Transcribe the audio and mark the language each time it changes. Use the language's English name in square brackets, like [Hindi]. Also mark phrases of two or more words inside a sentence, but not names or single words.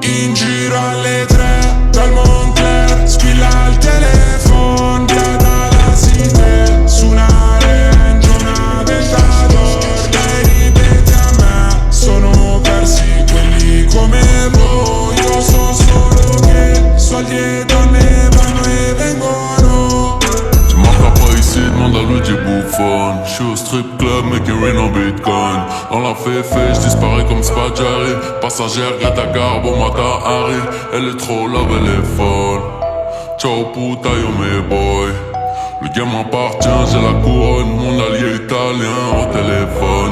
[Italian] In giro alle 3 dal Moncler, squilla il telefono, via dalla Cité, su una Range, una Ventador. Lei ripete a me, sono persi quelli come voi. Io so solo che soldi e donne vanno e vengono. [French] Tu marqueras pas ici, demande à Luigi Buffon. J'suis au strip club, [English] making rain [French] en bitcoin. Dans la féfé, j'disparais comme Spaggiari. Passagère, Greta Garbo, Mata Harry. Elle est trop love, elle est folle. [Spanish] Ciao puta, yo me boy. [French] Le game m'appartient, j'ai la couronne. Mon allié italien au téléphone.